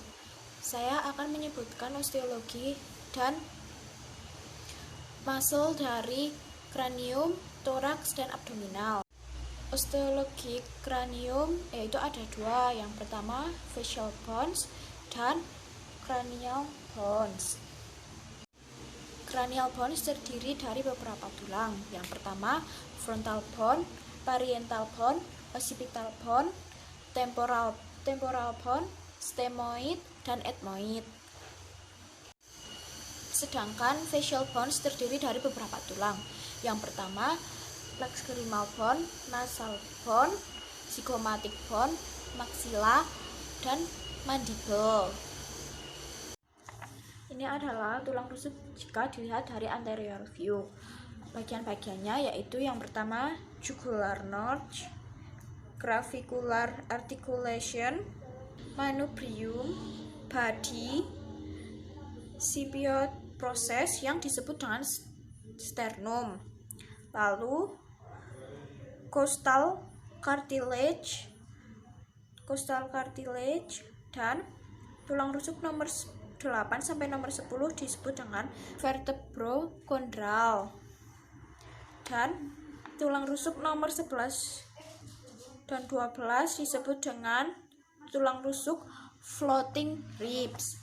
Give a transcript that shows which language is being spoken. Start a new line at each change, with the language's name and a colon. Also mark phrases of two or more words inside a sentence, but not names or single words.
Indonesian: Saya akan menyebutkan osteologi dan muscle dari kranium, toraks, dan abdominal. Osteologi kranium yaitu ada dua. Yang pertama
English: facial bones dan cranial bones. Cranial bones
Indonesian: terdiri dari beberapa tulang. Yang pertama
English: frontal bone, parietal bone, occipital bone, temporal bone, sthemoid, dan ethmoid.
Indonesian: Sedangkan
English: facial bones
Indonesian: terdiri dari beberapa tulang. Yang pertama
English: lacrimal bone, nasal bone, zygomatic bone, maxilla, dan mandible.
Indonesian: Ini adalah tulang rusuk jika dilihat dari
English: anterior view.
Indonesian: Bagian-bagiannya yaitu yang pertama
English: jugular notch, clavicular articulation, manubrium, body, scipio process
Indonesian: yang disebut dengan
English: sternum, lalu costal cartilage,
Indonesian: dan tulang rusuk nomor 8 sampai nomor 10 disebut dengan vertebrochondral, dan tulang rusuk nomor 11 dan 12 disebut dengan tulang rusuk
English: floating ribs.